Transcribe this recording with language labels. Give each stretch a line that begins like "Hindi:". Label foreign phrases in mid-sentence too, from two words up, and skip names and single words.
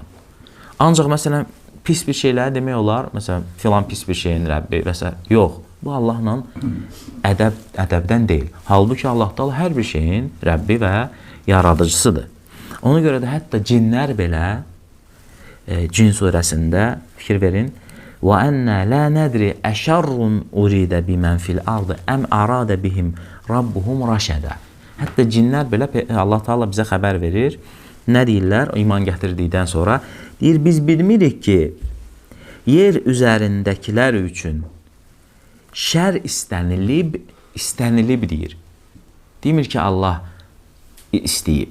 Azerbaijani: Ancaq, məsələn, pis bir şeyləri demək olar, məsələn, filan pis bir şeyin Rəbbi və s. Yox, bu Allahla ədəbdən deyil. Halbuki Allah Taala hər bir şeyin Rəbbi və yaradıcısıdır. Ona görə də hətta cinlər belə, Cin surəsində fikir verin,
Arabic: وَأَنَّا لَا نَدْرِ أَشَرٌ أُرِيدَ بِمَنْ فِي الْأَرْضِ أَمْ أَرَادَ بِهِمْ رَبُّهُمْ رَشَدًا.
Azerbaijani: Hətta cinlər belə Allah Taala bizə xəbər verir. Nə deyirlər? İman gətirdikdən sonra deyir, biz bilmirik ki, yer üzərindəkilər üçün şər istənilib deyir. Demir ki, Allah istəyib.